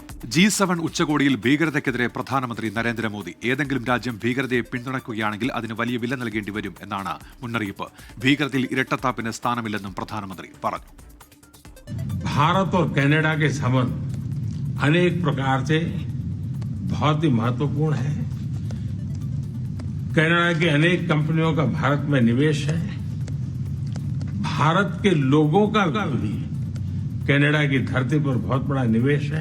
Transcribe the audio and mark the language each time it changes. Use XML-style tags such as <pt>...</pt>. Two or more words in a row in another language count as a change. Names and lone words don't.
<ml>G7 ഉച്ചകോടിയിൽ ഭീകരതയ്ക്കെതിരെ പ്രധാനമന്ത്രി നരേന്ദ്രമോദി ഏതെങ്കിലും രാജ്യം ഭീകരതയെ പിന്തുണയ്ക്കുകയാണെങ്കിൽ അതിന് വലിയ വില നൽകേണ്ടി വരും എന്നാണ് മുന്നറിയിപ്പ്. ഭീകരതയിൽ ഇരട്ടത്താപ്പിന് സ്ഥാനമില്ലെന്നും പ്രധാനമന്ത്രി പറഞ്ഞു.</ml> <hi>भारत और कनाडा के संबंध अनेक प्रकार से बहुत ही महत्वपूर्ण है. कनाडा की अनेक कंपनियों का भारत में निवेश है. भारत के लोगों का भी कनाडा की धरती पर बहुत बड़ा निवेश है.</hi>